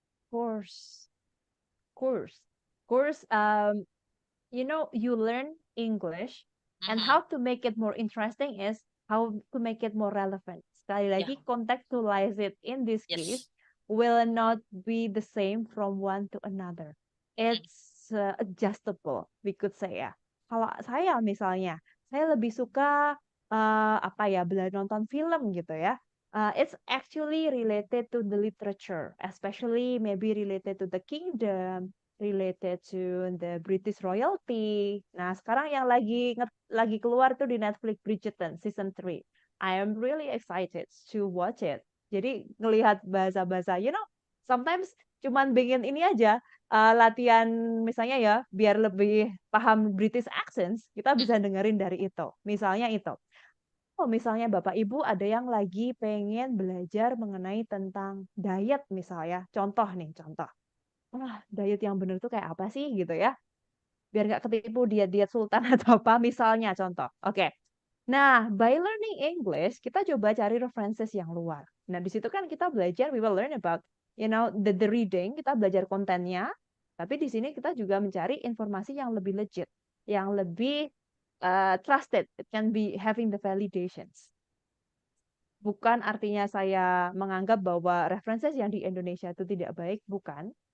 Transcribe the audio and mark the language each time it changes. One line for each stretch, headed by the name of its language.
English: Course, course, course. You learn English, and Mhm. how to make it more interesting is how to make it more relevant.
Indonesian: Sekali Yeah. lagi,
English: contextualize it in this case Yes. will not be the same from one to another. Mm, It's adjustable, we could say ya.
Indonesian: Kalau saya misalnya, saya lebih suka apa ya, belajar nonton film gitu ya.
English: It's actually related to the literature, especially maybe related to the kingdom, related to the British royalty.
Indonesian: Nah, sekarang yang lagi keluar tuh di Netflix Bridgerton season 3.
English: I am really excited to watch it.
Indonesian: Jadi ngelihat bahasa-bahasa,
English: sometimes
Indonesian: cuman bikin ini aja latihan misalnya ya, biar lebih paham British accents, kita mm, bisa dengerin dari itu. Misalnya itu. Oh, misalnya Bapak Ibu ada yang lagi pengen belajar mengenai tentang diet misalnya. Contoh nih, contoh. Diet yang bener tuh kayak apa sih gitu ya? Biar nggak ketipu diet-diet sultan atau apa misalnya contoh. Oke. Nah,
English: by learning English,
Indonesian: kita coba cari references yang luar. Nah, di situ kan kita belajar,
English: we will learn about, the reading,
Indonesian: kita belajar kontennya, tapi di sini kita juga mencari informasi yang lebih legit, yang lebih trusted.
English: It can be having the validations.
Indonesian: Bukan artinya saya menganggap bahwa references yang di Indonesia itu tidak baik, bukan.